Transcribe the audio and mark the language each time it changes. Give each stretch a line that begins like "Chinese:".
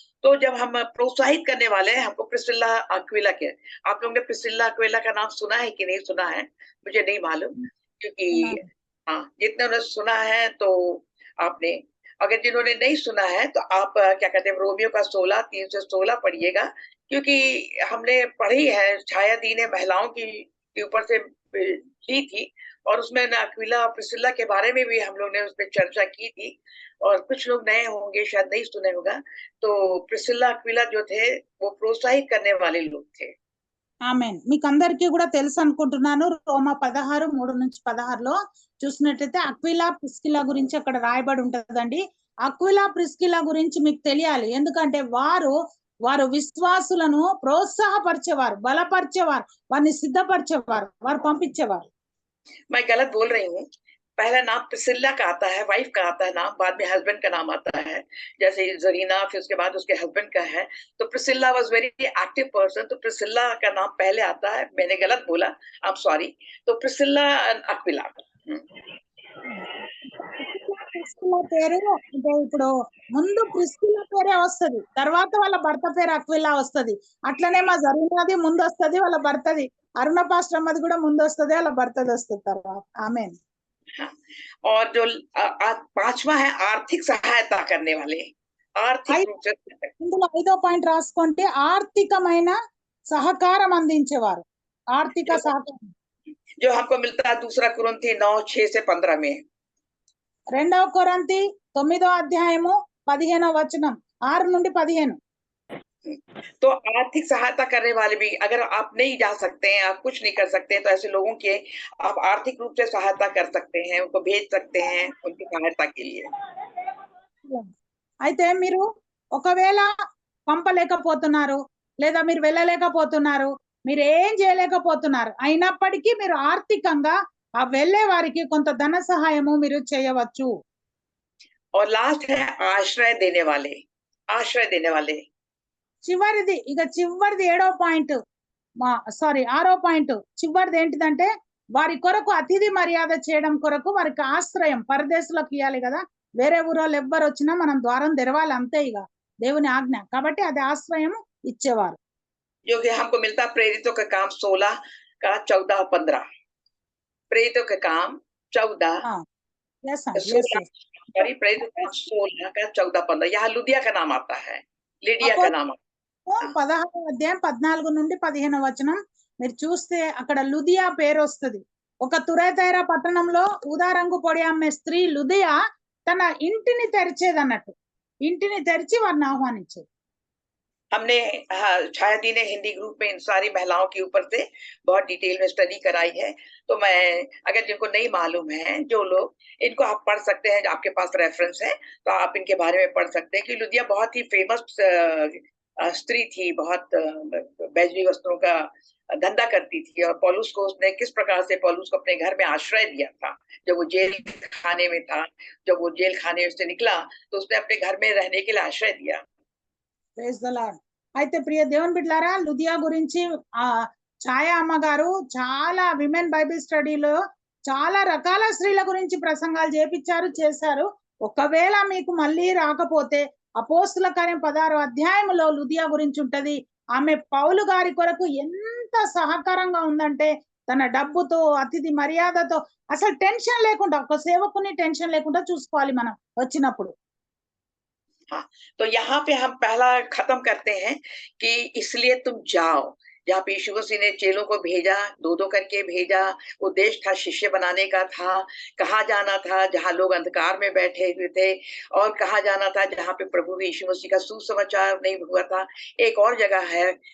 Hindi: तो जब हम प्रोत्साहित करने वाले हैं, हमको प्रिस्किला अक्विला के, आप लोगों ने प्रिस्किला अक्विला का नाम सुना है कि नहीं सुना है, मुझे नहीं मालूम, क्योंकि हाँ, जितने ने सुना है तो आपने, अगर जिन्होंने नहीं सुना है तो आप क्या कहते हैं, रोमियो का 16 3 से 16 पढ़िएगा, क्योंकि हमने पढ़ी है, छाया दी ने महिलाओं की के ऊपर से ली थी और उसमें अक्विला और प्रिस्किला के बारे में भी हम लोग ने उसमें चर्चा की थी। और कुछ लोग नए होंगे, शायद नहीं सुने होगा, तो प्रिस्किला अक्विला जो थे वो प्रोत्साहित करने वाले लोग थे।
Telugu: ఆమెన్. మీకు అందరికీ కూడా తెలుసు అనుకుంటున్నాను. రోమా 16:3-16లో చూసినట్లయితే అక్విలా ప్రిస్కిలా గురించి అక్కడ రాయబడి ఉంటదండి. అక్విలా ప్రిస్కిలా గురించి మీకు తెలియాలి, ఎందుకంటే వారు విశ్వాసులను ప్రోత్సాహపరిచేవారు, బలపరిచేవారు, వారిని సిద్ధపరిచేవారు, వారు పంపించేవారు.
Hindi: मैं गलत बोल रही हूँ, पहला नाम प्रिस्किला का आता है, वाइफ का आता है नाम, बाद में हस्बैंड का नाम आता है, जैसे जरीना, फिर उसके बाद उसके हस्बैंड का है। तो Priscilla
English: was very active person,
Hindi: तो प्रिस्किला का नाम पहले आता है, मैंने गलत बोला,
English: I am sorry.
Hindi: तो प्रिस्किला अक्विला
Telugu: ప్రిస్కిలా పేరు అంటే ఇప్పుడు ముందు ప్రిస్కిలా పేరే వస్తది, తర్వాత వాళ్ళ భర్త పేరు అక్విలా వస్తది. అట్లనే మా జరీనాది ముందు వస్తది, వాళ్ళ భర్తది అరుణ పాస్టమ్మది కూడా ముందు వస్తది, వాళ్ళ భర్తది వస్తుంది తర్వాత. ఆమెన్.
Hindi: और जो पांचवा है आर्थिक सहायता करने वाले, आर्थिक रूप से
Telugu: ఇందులో 5వ పాయింట్ రాసుకోండి, ఆర్థికమైన సహకారం అందించేవారు, ఆర్థిక సహకారం.
Hindi: जो हमको मिलता है 2 कुरिन्थी 9:6-15 में।
Telugu: 2 కొరింథీ 9:15 6-15.
Hindi: तो आर्थिक सहायता करने वाले भी, अगर आप नहीं जा सकते हैं, आप कुछ नहीं कर सकते हैं, तो ऐसे लोगों के आप आर्थिक रूप से सहायता कर सकते हैं, उनको भेज सकते हैं उनकी सहायता के लिए।
Telugu: అయితే మీరు ఒకవేళ పంపలేకపోతున్నారు, లేదా మీరు వెళ్ళలేకపోతున్నారు, మీరు ఏం చేయలేకపోతున్నారు, అయినప్పటికీ మీరు ఆర్థికంగా ఆ వెళ్ళే వారికి కొంత ధన సహాయము మీరు చేయవచ్చు.
Hindi: और लास्ट है आश्रय देने वाले, आश्रय देने वाले।
Telugu: చివరిది 7వ పాయింట్, 6వ పాయింట్ చివరిది ఏంటిదంటే వారి కొరకు అతిథి మర్యాద చేయడం కొరకు వారికి ఆశ్రయం, పరదేశులకు ఇవ్వాలి కదా, వేరే ఊరోళ్ళు ఎవ్వరు వచ్చినా మనం ద్వారం తెరవాలి అంతే, ఇక దేవుని ఆజ్ఞ కాబట్టి అది ఆశ్రయం ఇచ్చేవారు.
Hindi: जो कि हमको मिलता है प्रेरितों का काम 16 का 14-15, प्रेरितों का काम 14
English: yes,
Hindi: सॉरी प्रेरितों का 16 का 14-15, यहाँ लुदिया का नाम आता है, लिडिया का नाम आता है।
Telugu: 16వ అధ్యాయం 14-15 మీరు చూస్తే అక్కడ లుదియా పేరు వస్తుంది. ఒక తురేతైరా పట్టణంలో ఊదారంగు పొడి అమ్మే స్త్రీ లుదియా తన ఇంటిని తెరిచేది అన్నట్టు, ఇంటిని తెరిచి వారిని ఆహ్వానించేది.
Hindi: हमने छाया दी ने हिंदी ग्रुप में इन सारी महिलाओं के ऊपर से बहुत डिटेल में स्टडी कराई है, तो मैं, अगर जिनको नहीं मालूम है, जो लोग, इनको आप पढ़ सकते हैं, आपके पास रेफरेंस है तो आप इनके बारे में पढ़ सकते हैं कि लुदिया बहुत ही फेमस स्त्री थी, बहुत बैजरी वस्त्रों का धंधा करती थी, और पौलुस को उसने किस प्रकार से पौलुस को अपने घर में आश्रय दिया था। जब वो जेल खाने में था, जब वो जेल खाने से निकला तो उसने अपने घर में रहने के लिए आश्रय दिया।
English: Praise the Lord.
Telugu: అయితే ప్రియ దేవుని బిడ్డలారా, లుదియా గురించి ఛాయా అమ్మగారు చాలా
English: women bible స్టడీలో
Telugu: చాలా రకాల స్త్రీల గురించి ప్రసంగాలు చేశారు. ఒకవేళ మీకు మళ్ళీ రాకపోతే అపోస్తుల కార్యం 16వ అధ్యాయంలో లుదియా గురించి ఉంటది. ఆమె పౌలు గారి కొరకు ఎంత సహకారంగా ఉందంటే తన డబ్బుతో, అతిథి మర్యాదతో, అసలు టెన్షన్ లేకుండా, ఒక సేవకుని టెన్షన్ లేకుండా చూసుకోవాలి మనం వచ్చినప్పుడు.
Hindi: हाँ, तो यहाँ पे हम पहला खत्म करते हैं कि इसलिए तुम जाओ, जहाँ पे यीशु मसीह ने चेलों को भेजा, 2-2 करके भेजा, उद्देश्य था शिष्य बनाने का था। कहाँ जाना था? जहाँ लोग अंधकार में बैठे हुए थे, और कहाँ जाना था? जहाँ पे प्रभु यीशु मसीह का सुसमाचार नहीं हुआ था। एक और जगह है